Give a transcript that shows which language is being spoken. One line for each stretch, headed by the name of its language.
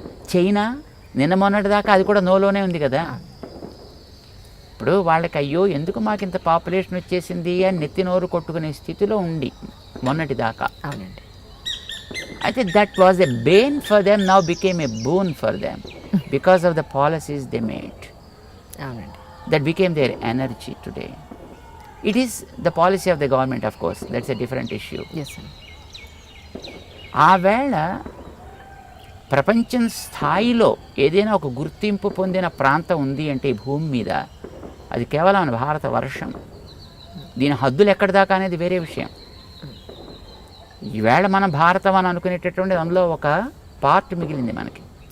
Telugu: China నిన్న మొన్నటి దాకా అది కూడా నోలోనే ఉంది కదా. ఇప్పుడు వాళ్ళకి అయ్యో ఎందుకు మాకు ఇంత పాపులేషన్ వచ్చేసింది అని నెత్తి నోరు కొట్టుకునే స్థితిలో ఉండి మొన్నటి దాకా. అవునండి.
English: అయితే that was a bane for them, now became a boon for them because of the policies they made. That became their energy today. It is the policy of the government, of course. That's a different issue. Yes, sir.
Telugu: ఆ వేళ ప్రపంచం స్థాయిలో ఏదైనా ఒక గుర్తింపు పొందిన ప్రాంతం ఉంది అంటే ఈ భూమి మీద, అది కేవలం మన భారతవర్షం. దీని హద్దులు ఎక్కడి దాకా అనేది వేరే విషయం. ఈవేళ మనం భారతం అని అనుకునేటటువంటి అందులో ఒక పార్ట్ మిగిలింది మనకి.